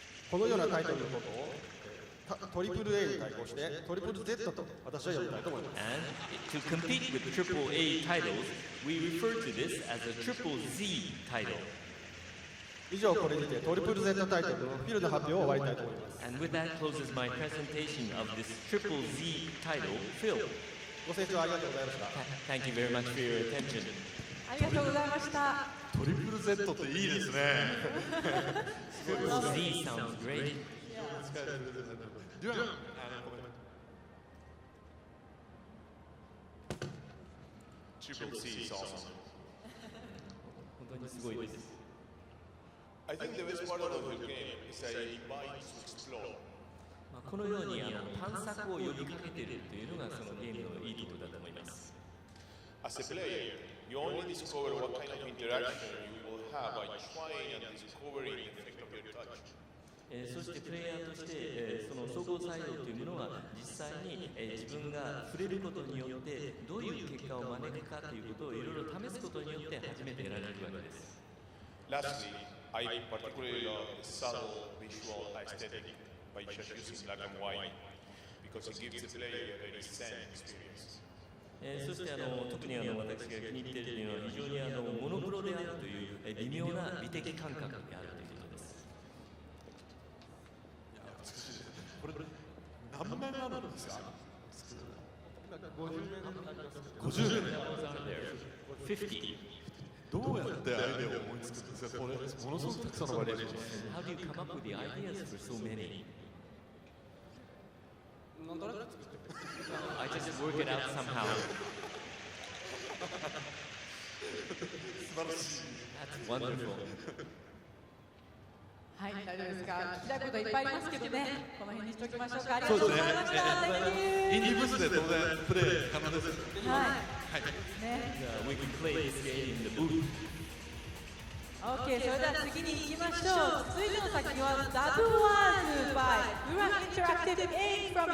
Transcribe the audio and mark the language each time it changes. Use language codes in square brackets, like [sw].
[ja] このようなタイトルのことをトリプル A に対抗してトリプル Z と私は呼びたいと思います。 [en] And to compete with AAA titles, we refer to this as a triple Z title. [ja] 以上これにてトリプル Z タイトルのフィルの発表を終わりたいと思います。 [en] And with that closes my presentation of this triple Z title, Phil. [ja] ご清聴ありがとうございました。 [en] Thank you very much for your attention. [ja] ありがとうございました。トリプル Z っていいですね。 [en] Triple Z sounds great. では、Triple C is awesome. [ja] 本当にすごいです。 [en] I think the best part of the game is that it invites to explore. [ja] このように探索を呼びかけているというのがそのゲームのいいところだと思います。 [en] As a player, you only discover what kind of interaction you will have by trying and discovering the effect of your touch. [ja] そしてプレイヤーとしてその総合作用というものは実際に自分が触れることによってどういう結果を招くかということをいろいろ試すことによって初めて得られるわけです。 [en] Lastly, I particularly love the subtle visual aesthetic by just using black and white because it gives the player a very zen experience. [ja] そして特に私が気に入っているのは非常にモノクロであるという微妙な美的感覚であるということです。これ何面あるんですか？50面。 50。どうやってアイデアを思いつくんですか？これものすごくたくさんのバリエーションです。 [en] How do you come up with the ideas for so many? [ja] なんとなく作ってる。 [en] I just work it out somehow. [ja] 素晴らしい。 [en] That's wonderful. [ja] はい、大丈夫ですか。聞きたいこといっぱいありますけどね。この辺にしておきましょうか。ありがとうございました。インディーブースで当然プレイ可能です。はい。ね。 [en] We can play this game in the booth. [ja] OK、それでは次に行きましょう。続いての作品は Double Wars by Ura Interactive Inc.